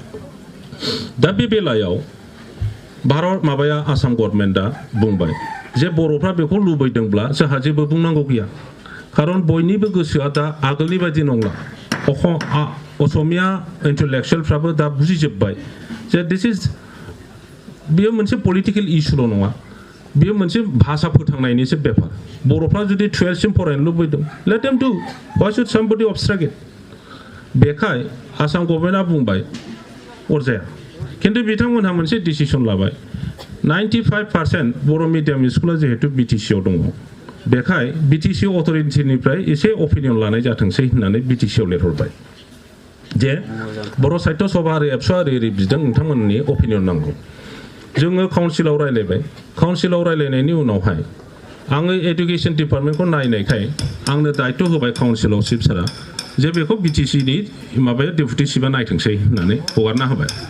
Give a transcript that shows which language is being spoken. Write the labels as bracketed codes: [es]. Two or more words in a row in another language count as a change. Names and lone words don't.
[brx] दा बे बेलायाव भारत माबाया आसाम गभर्नमेन्टआ बुंबाय जे बर'फ्रा बेखौ लुबैदोंब्ला जोंहा जेबो बुंनांगौ गैया खारन बयनिबो गोसोआ दा आगोलनि बायदि नंला असमिया इन्टेलेक्चुवेलफ्राबो दा बुजिजोब्बाय जे [en] this is [brx] बेयो मोनसे [en] political issue' [brx] नङा बेयो मोनसे भाषा फोथांनायनिसो बेफार बर'फ्रा जुदि 12 सिम फरायनो लुबैदों [en] let them do why should somebody obstruct it [brx] बेखाय आसाम गभर्नमेन्टआ बुंबाय अरजाया खिन्थु बिथांमोनहा मोनसे डिसिसन लाबाय 95% बर' मिडियाम स्कुला जिहेतु बिटिसि आव दङ बेखाय बिटिसि अथरिटिनिफ्राय एसे अपिनियन लानाय जाथोंसै होननानै बिटिसि आव लिरहरबाय जे बर' साहित्य सभा आरो एबसुआ ओरै बिदों नोंथांमोननि अपिनियन नांगौ जोङो काउन्सिलाव रायलायबाय काउन्सिलाव रायलायनायनि उनावहाय आङो एडुकेशन डिपार्टमेन्टखौ नायनायखाय आंनो दायित्व होबाय काउन्सिलाव चिफ सारा जे बेखौ बिटिसिनि माबाया डेपुटि चिफआ नायथोंसै होननानै हगारना होबाय